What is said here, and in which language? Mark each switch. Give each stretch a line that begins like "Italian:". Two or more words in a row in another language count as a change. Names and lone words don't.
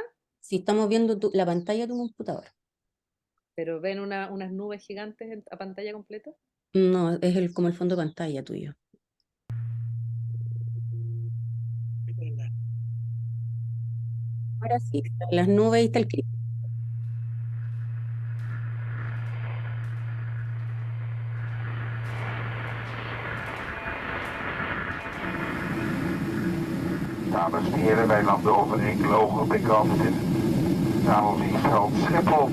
Spanish: Si estamos viendo la pantalla de tu computadora. Pero ven unas nubes gigantes a pantalla completa. No, es como el fondo de pantalla tuyo. Ahora sí, en las nubes ahí está el clip.
Dutch: Dames en heren, wij landen over enkele ogenblikken op het Vliegveld Schiphol.